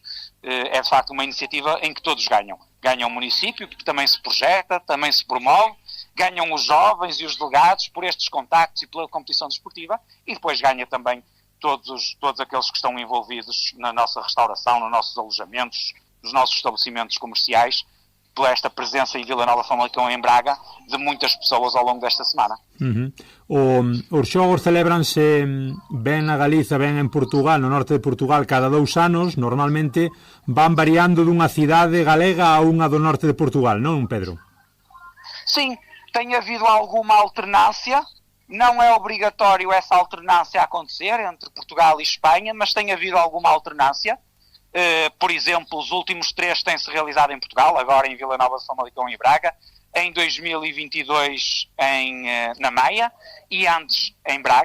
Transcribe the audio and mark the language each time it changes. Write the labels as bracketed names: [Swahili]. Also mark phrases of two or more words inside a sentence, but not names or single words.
[Portuguese] É de facto uma iniciativa em que todos ganham. Ganham o município, que também se projeta, também se promove, ganham os jovens e os delegados por estes contactos e pela competição desportiva e depois ganha também todos aqueles que estão envolvidos na nossa restauração, nos nossos alojamentos, nos nossos estabelecimentos comerciais, por esta presença em Vila Nova de Famalicão e em Braga de muitas pessoas ao longo desta semana. [Galician] Os xogos celebranse ben na Galiza, ben en Portugal, no norte de Portugal, cada 2 anos, normalmente van variando dunha cidade galega a unha do norte de Portugal, non, Pedro? [Portuguese] Sim, tem havido alguma alternância, não é obrigatório essa alternância acontecer entre Portugal e Espanha, mas tem havido alguma alternância. Por exemplo, os últimos 3 têm-se realizado em Portugal, agora em Vila Nova de Famalicão e Braga, em 2022 na Maia e antes em Braga.